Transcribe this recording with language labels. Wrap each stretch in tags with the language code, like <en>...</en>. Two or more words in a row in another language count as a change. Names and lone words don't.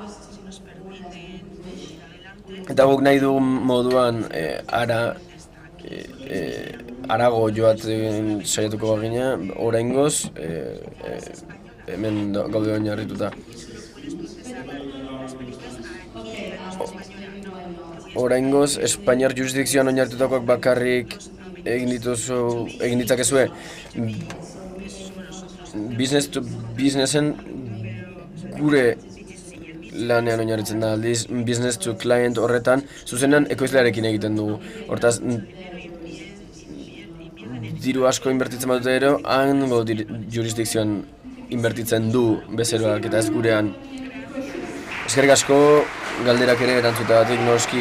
<eu>Eta guk nahi dugun moduan harago joatzen saiatuko bagina, oraingoz hemen gaude oinarrituta. Oraingoz, Espainiar jurisdikzioan oinarritutakoak bakarrik egin ditzakezue</eu> <en>business to businessen</en> <eu>gure lanean oinarritzen da, aldiz</eu> <en>business to client</en> <eu>horretan zuzenean ekoizlearekin egiten dugu. Hortaz, diru asko inbertitzen badute ero, hango jurisdikzioan inbertitzen du bezeroak eta ez gurean. Eskerrik asko galderak ere erantzutagatik noski.</eu>